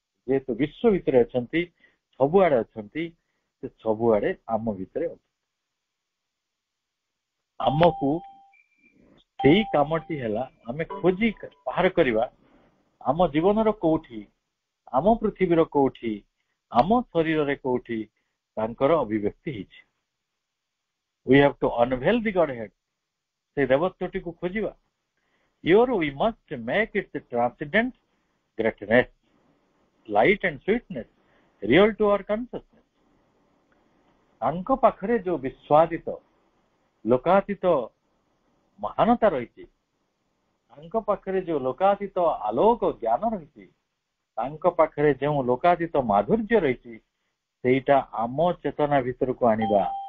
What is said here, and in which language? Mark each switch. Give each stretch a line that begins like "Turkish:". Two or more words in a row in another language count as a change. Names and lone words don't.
Odia: ଯେହେତୁ ବିଶ୍ୱ ଭିତରେ ଅଛନ୍ତି, ସବୁଆଡେ ଅଛନ୍ତି, ସେ ସବୁଆଡେ ଆମ ଭିତରେ ଅଛନ୍ତି। ଆମକୁ ସେଇ କାମଟି ହେଲା ଆମେ ଖୋଜି ବାହାର କରିବା ଆମ ଜୀବନର କୋଉଠି, ଆମ ପୃଥିବୀର କୋଉଠି, ଆମ ଶରୀରରେ କୋଉଠି ତାଙ୍କର ଅଭିବ୍ୟକ୍ତି ହେଇଛି।
English: We have to unveil the Godhead.
Odia: ସେ ଦେବତ୍ୱଟିକୁ ଖୋଜିବା।
English: We must make its transcendent greatness, light and sweetness real to our consciousness.
Odia: ତାଙ୍କ ପାଖରେ ଯୋଉ ବିଶ୍ୱାଦିତ ଲୋକାତୀତ ମହାନତା ରହିଛି, ତାଙ୍କ ପାଖରେ ଯୋଉ ଲୋକାତୀତ ଆଲୋକ ଜ୍ଞାନ ରହିଛି, ତାଙ୍କ ପାଖରେ ଯେଉଁ ଲୋକାତୀତ ମାଧୁର୍ଯ୍ୟ ରହିଛି, ସେଇଟା ଆମ ଚେତନା ଭିତରକୁ ଆଣିବା।